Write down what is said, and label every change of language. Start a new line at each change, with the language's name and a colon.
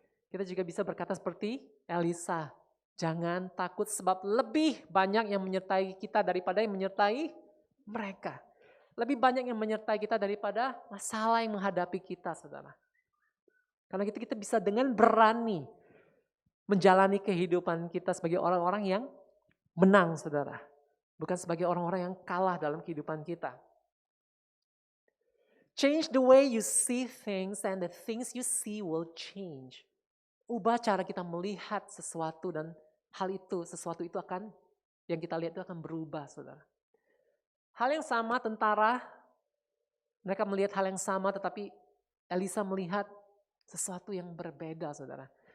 Indonesian: Kita juga bisa berkata seperti Elisa, jangan takut sebab lebih banyak yang menyertai kita daripada yang menyertai mereka. Lebih banyak yang menyertai kita daripada masalah yang menghadapi kita saudara. Karena kita bisa dengan berani menjalani kehidupan kita sebagai orang-orang yang menang saudara. Bukan sebagai orang-orang yang kalah dalam kehidupan kita.
English: Change the way you see things and the things you see will change.
Indonesian: Ubah cara kita melihat sesuatu dan sesuatu itu akan, yang kita lihat itu akan berubah, saudara. Hal yang sama tentara, mereka melihat hal yang sama tetapi Elisa melihat sesuatu yang berbeda, saudara.